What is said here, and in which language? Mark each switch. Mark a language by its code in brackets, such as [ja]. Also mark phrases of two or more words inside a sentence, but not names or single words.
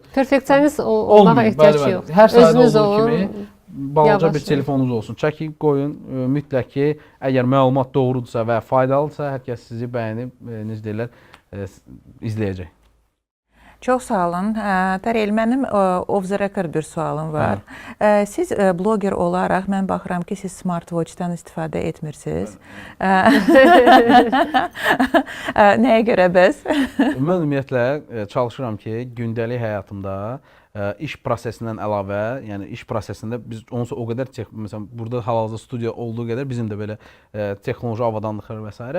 [az] Perfeksionist olmağa ehtiyac yox. Hər sahədə olduğu kimi balaca bir telefonunuz olsun. Çəkin, qoyun, mütləq ki, əgər məlumat doğrudursa və faydalıdırsa, hər kəs sizi bəyənib, necə deyirlər, izləyəcək. Çox sağ olun. Tarel, mənim [en] off the record [az] bir sualım var. Siz bloger olaraq mən baxıram ki, siz smartwatchdan istifadə etmirsiniz. Nəyə görə bəs? Mən ümumiyyətlə çalışıram ki, gündəlik həyatımda iş prosesindən əlavə, yəni iş prosesində biz onsuz o qədər məsələn burada hal-hazırda studiya olduğu qədər bizim də belə texnoloji avadanlıqlar və s.